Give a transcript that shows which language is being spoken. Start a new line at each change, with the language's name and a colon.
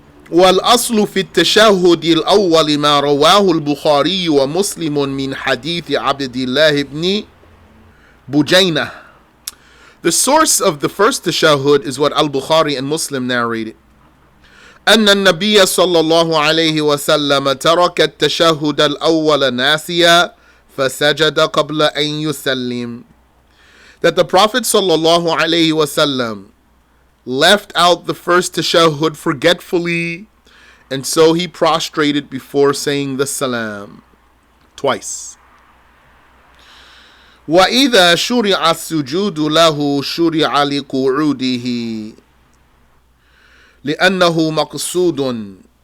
Arabic: والأصل في التشهد الأول ما رواه البخاري ومسلم من حديث عبد الله بن بجينة.
English: The source of the first tashahhud is what Al-Bukhari and Muslim narrated.
Arabic: أن النبي صلى الله عليه وسلم ترك التشهد الأول ناسيا فسجد قبل أن يسلم.
English: That the Prophet
Arabic: صلى الله عليه وسلم
English: left out the first tashahhud forgetfully, and so he prostrated before saying the salam twice.
Arabic: وَإِذَا شُرِعَ السُّجُودُ لَهُ شُرِعَ لِقُعُودِهِ لِأَنَّهُ مَقْصُودٌ.